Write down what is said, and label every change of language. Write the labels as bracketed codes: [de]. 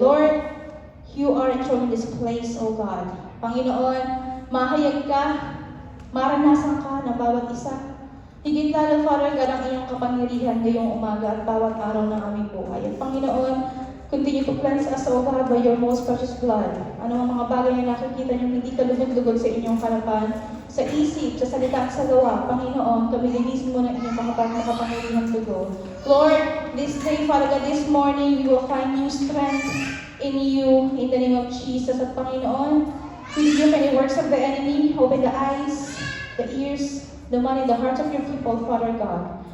[en] Lord, you are enthroned in this place, O God. [tl] Panginoon, mahayag ka, maranasan ka ng bawat isa. Higit lalo, Father God, ang iyong kapangyarihan ngayong umaga at bawat araw ng aming buhay. At Panginoon, [en] continue to cleanse us, O God, by your most precious blood. [tl] Ano ang mga bagay na nakikita niyo hindi kalugod-lugod sa inyong harapan, sa isip, sa salita at sa gawa. Panginoon, kami linisin mo ng inyong makapangyarihang dugo. [en] Lord, this day, Father God, this morning, we will find new strength in you, in the name of Jesus. [tl] At Panginoon, [en] we rebuke any works of the enemy. Open the eyes, the ears, the mind, and the hearts of your people, Father God.